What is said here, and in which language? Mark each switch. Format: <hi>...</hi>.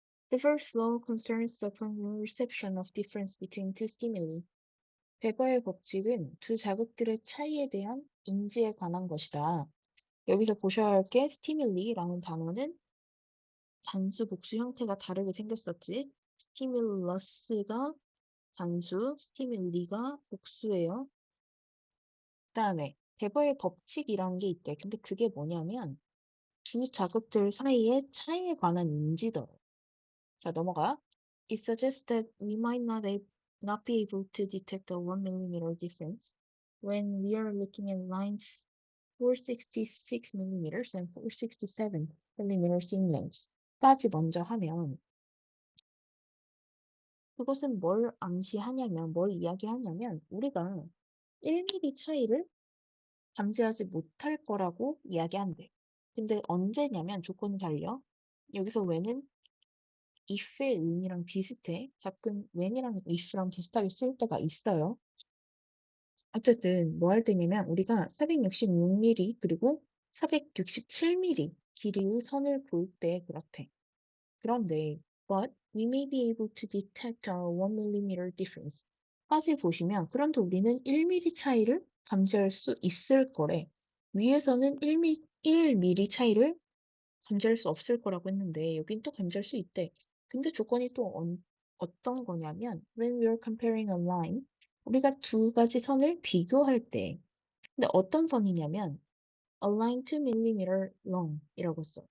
<en>The first law concerns the perception of difference between two stimuli.</en> <ko>베거의 법칙은 두 자극들의 차이에 대한 인지에 관한 것이다. 여기서 보셔야 할 게 stimul이라는 단어는 단수, 복수 형태가 다르게 생겼었지. stimulus가 단수, stimul이가 복수예요. 그 다음에 베거의 법칙이라는 게 있대. 근데 그게 뭐냐면 두 자극들 사이의 차이에 관한 인지더래. 자, 넘어가.</ko> <en>It suggests that we might not be able to detect a 1 millimeter difference when we are looking at lines 466 millimeters and 467 millimeters in length.</en> <ko>까지 먼저 하면 그것은 뭘 암시하냐면, 뭘 이야기하냐면 우리가 1mm 차이를 감지하지 못할 거라고 이야기한대. 근데 언제냐면 조건이 달려. 여기서 when은 if의 의미랑 비슷해. 가끔 when이랑 if랑 비슷하게 쓸 때가 있어요. 어쨌든 뭐 할 때냐면 우리가 466mm 그리고 467mm 길이의 선을 볼 때 그렇대. 그런데</ko> <en>but we may be able to detect a 1mm difference.</en> <ko>까지 보시면 그런데 우리는 1mm 차이를 감지할 수 있을 거래. 위에서는 1mm 차이를 감지할 수 없을 거라고 했는데 여긴 또 감지할 수 있대. 근데 조건이 또 어떤 거냐면</ko> <en>when we are comparing a line</en> <ko>우리가 두 가지 선을 비교할 때 근데 어떤 선이냐면 a line 2mm long 이라고 써.</ko>